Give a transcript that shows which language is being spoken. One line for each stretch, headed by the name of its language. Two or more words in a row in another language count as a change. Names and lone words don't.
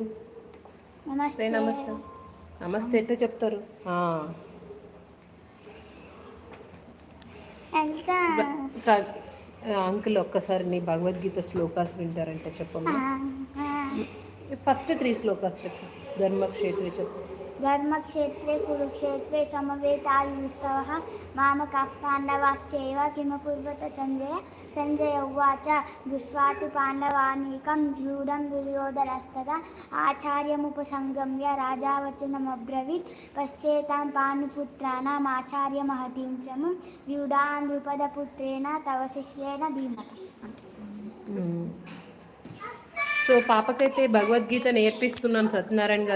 Telugu: నమస్తే నమస్తే నమస్తే ఎట్లా చెప్తారు? అంకుల్ ఒక్కసారి నీ భగవద్గీత శ్లోకాస్ వింటారంటే చెప్పమ్మా. ఫస్ట్ 3 శ్లోకాస్ చెప్పు. ధర్మక్షేత్రే చెప్పు.
Sanskrit: ధర్మక్షేత్రే కురుక్షేత్రే సమవేతాయుస్తవః మామకాః పాండవాశ్చైవ కిమకుర్వత సంజయ. సంజయ ఉవాచ దృష్ట్వాతు పాండవానీకం వ్యూఢం దుర్యోధనస్తదా ఆచార్యముపసంగమ్య రాజావచనమబ్రవీత్ పశ్చేతాం పాండుపుత్రాణాం ఆచార్యమహతిం చము వ్యూఢాన్ ద్రుపదపుత్రేణ తవ శిష్యేణ ధీమత.
Telugu: సో పాపకైతే భగవద్గీత నేర్పిస్తున్నాను సత్యనారాయణ గారు.